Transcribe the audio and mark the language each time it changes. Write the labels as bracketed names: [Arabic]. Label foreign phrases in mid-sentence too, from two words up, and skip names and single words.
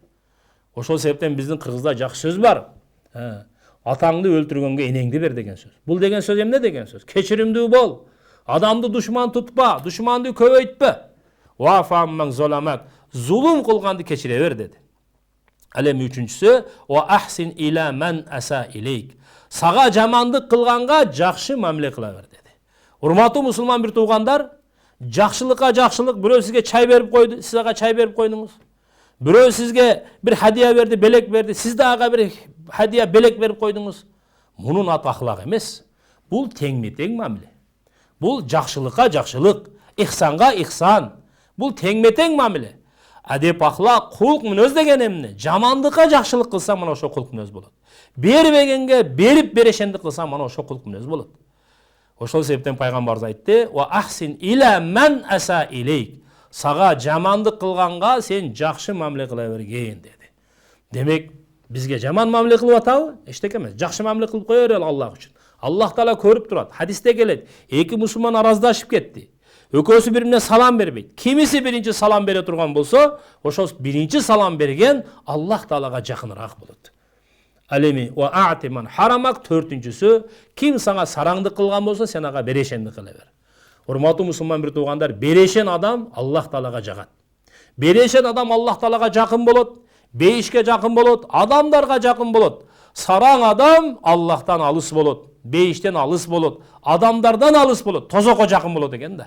[Kyrgyz] Ошол себептен биздин кыргызда жакшы сөз бар. Атаңды өлтүргөнгө энеңди бер деген сөз. Бул деген сөз эмне деген сөз? Кечиримдүү бол. Адамды душман тутпа, душманды көбөйтпө. [Arabic] واعف عمن ظلمك, [Kyrgyz] зулум кылганды кечире бер деди. Ал эми үчүнчүсү, [Arabic] وأحسن إلى من أساء إليك. [Kyrgyz] Сага жамандык кылганга жакшы мамиле кыла бер деди. Урматтуу мусулман бир туугандар, жакшылыкка жакшылык, бирөө сизге чай берип койду, сиз ага чай берип койдуңуз. Бирөө сизге бир хадия берди, белек берди, сиз да ага бир хадия белек берип койдуңуз. Мунун аты ахлак эмес. Бул теңме-тең мамиле. Бул жакшылыкка жакшылык, ихсанга ихсан. Бул теңме-тең мамиле. Адеп ахлак, кулк мүнөз деген эмне? Жамандыкка жакшылык кылса, мына ошо кулк мүнөз болот. Бербегенге берип берешендик кылса, мына ошо кулк мүнөз болот. Ошол себептен пайгамбарыбыз айтты: [Arabic] "وأحسن إلى من أساء إليك." [Kyrgyz] Сага жамандык кылганга сен жакшы мамиле кыла берген деди. Демек, бизге жаман мамиле кылып атабы? Эчтеке эмес. Жакшы мамиле кылып кое бер Аллах үчүн. Аллах Таала көрүп турат. Хадисте келет: эки мусулман араздашып кетти. Экөөсү бирине салам бербейт. Кимиси биринчи салам бере турган болсо, ошол биринчи салам берген Аллах Таалага жакыныраак болот. [Arabic] Ал эми وأعط من حرمك, [Kyrgyz] төртүнчүсү, ким сага сараңдык кылган болсо, сен ага берешендик кыла бер. Урматтуу мусулман бир туугандар, берешен адам Аллах Таалага жагат. Берешен адам Аллах Таалага жакын болот, бейишке жакын болот, адамдарга жакын болот. Сараң адам Аллахтан алыс болот, бейиштен алыс болот, адамдардан алыс болот, тозокко жакын болот экен да.